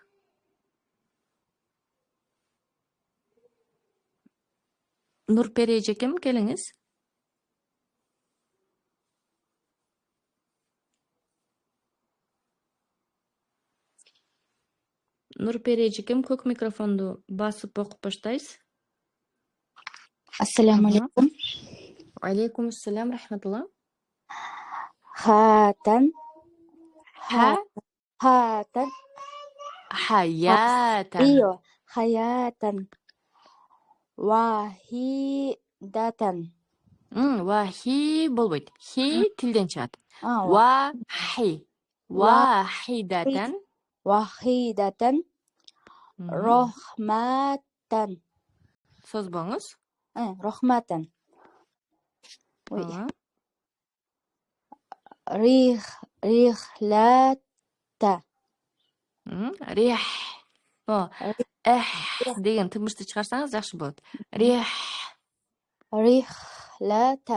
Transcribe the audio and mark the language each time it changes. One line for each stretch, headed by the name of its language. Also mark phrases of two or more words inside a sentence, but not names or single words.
Kyrgyz: Нурпери эжекем, келиңиз. Нурпери эжекем, көк микрофонду басып окуп баштайсыз.
Arabic: السلام عليكم. عليكم السلام رحمة الله. Хатан. Хатан. Хаятан. Iyo, hayatan. Вахидатан.
Kyrgyz: Вахи болбойт. Хи тилден чыгат.
Arabic: Вахи. Вахидатан. واحدةً رحمةً.
Kyrgyz: Созбоңуз.
Arabic: Рахматан. Рихлата. Рих.
Kyrgyz: Деген тымышты чыгарсаңыз жакшы болот.
Arabic: Рихлата.